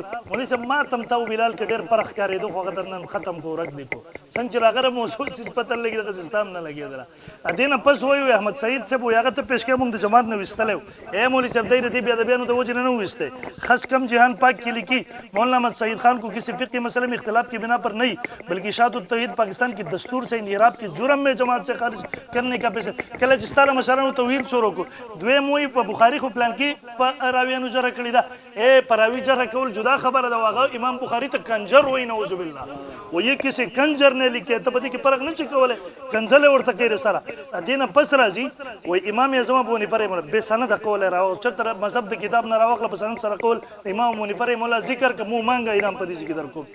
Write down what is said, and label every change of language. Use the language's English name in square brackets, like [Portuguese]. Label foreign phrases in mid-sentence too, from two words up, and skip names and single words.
[Pashto] مولوي صاحب ما ته هم تا و بلال کې ډېر فرق ښکارېدو، خو هغه در نن ختم کړو، ورک دې کړو. څنګه چې راغله موضوع څیز پته نه لګېده، دغسې ستا هم نه لګېدله. دې نه پس وایي احمد سعید صاحب وایي هغه ته پیش کړی، مونږ د جماعت نه ویستلی و. مولوي صاحب دی د دې بیادبیانو د وجې نه نه ویستی. [Urdu] خس کم جهان پاک [Pashto] کې لیکي [Urdu] مولانا احمد سعید خان کو کسی فقهی مسئلے میں اختلاف کی بنا پر نہیں بلکہ اشاعت التوحید پاکستان کی دستور سے انحراف کے جرم میں جماعت سے خارج کرنے کا پیش [Pashto] کله چې ستاره مشرانو توحید شروع کو. دویم وایي په بخاري خو پلان کې په راویانو جره کړې ده. په راوي جره کول جدا خبره ده، هغه امام بخاري ته کنجر وایي، نعوذ بالله. وایي کسی کنجر نه لیکي، ته په دې کې فرق نه شي کولی، کنځلې ورته کوي سره. دې نه پس راځي وایي امام اعظم ابو حنیفه رحمه الله بې سنده قول یې راوړ، چېرته مذهب د کتاب نه راواخله، په سند سره قول امام ابو حنیفه رحمه الله ذکر که مو مانګه انعام په دې کې در کوم.